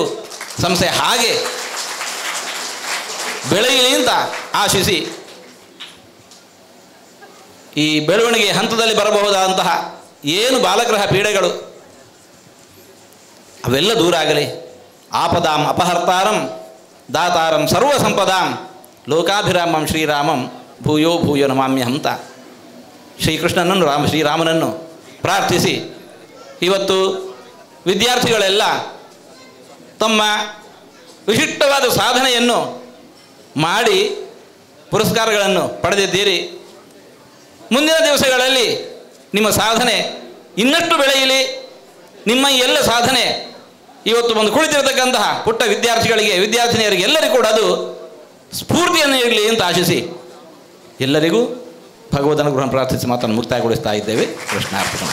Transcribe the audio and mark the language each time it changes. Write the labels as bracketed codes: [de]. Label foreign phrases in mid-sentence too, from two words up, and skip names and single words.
[kn] ಸಂಸ್ಥೆ ಹಾಗೆ ಬೆಳೆಯಲಿ ಅಂತ ಆಶಿಸಿ ಈ ಬೆಳವಣಿಗೆ ಹಂತದಲ್ಲಿ ಬರಬಹುದಾದಂತಹ ಏನು ಬಾಲಗ್ರಹ ಪೀಡೆಗಳು ಅವೆಲ್ಲ ದೂರ ಆಗಲಿ. [sa] आपदाम् अपहर्तारम् दातारम् सर्व सम्पदाम् लोकाभिरामम् श्रीरामम् भूयो भूयो नमाम्यहम् [kn] ಅಂತ ಶ್ರೀಕೃಷ್ಣನನ್ನು ಶ್ರೀರಾಮನನ್ನು ಪ್ರಾರ್ಥಿಸಿ ಇವತ್ತು ವಿದ್ಯಾರ್ಥಿಗಳೆಲ್ಲ ತಮ್ಮ ವಿಶಿಷ್ಟವಾದ ಸಾಧನೆಯನ್ನು ಮಾಡಿ ಪುರಸ್ಕಾರಗಳನ್ನು ಪಡೆದಿದ್ದೀರಿ. ಮುಂದಿನ ದಿವಸಗಳಲ್ಲಿ ನಿಮ್ಮ ಸಾಧನೆ ಇನ್ನಷ್ಟು ಬೆಳೆಯಲಿ. ನಿಮ್ಮ ಎಲ್ಲ ಸಾಧನೆ ಇವತ್ತು ಬಂದು ಕುಳಿತಿರತಕ್ಕಂತಹ ಪುಟ್ಟ ವಿದ್ಯಾರ್ಥಿಗಳಿಗೆ, ವಿದ್ಯಾರ್ಥಿನಿಯರಿಗೆ ಎಲ್ಲರಿಗೂ ಕೂಡ ಅದು ಸ್ಫೂರ್ತಿಯನ್ನು ನೀಡಲಿ ಅಂತ ಆಶಿಸಿ ಎಲ್ಲರಿಗೂ ಭಗವದ್ ಅನುಗ್ರಹ ಪ್ರಾರ್ಥಿಸಿ ಮಾತನ್ನು ಮುಕ್ತಾಯಗೊಳಿಸ್ತಾ ಇದ್ದೇವೆ. ಕೃಷ್ಣಾರ್ಪಣ.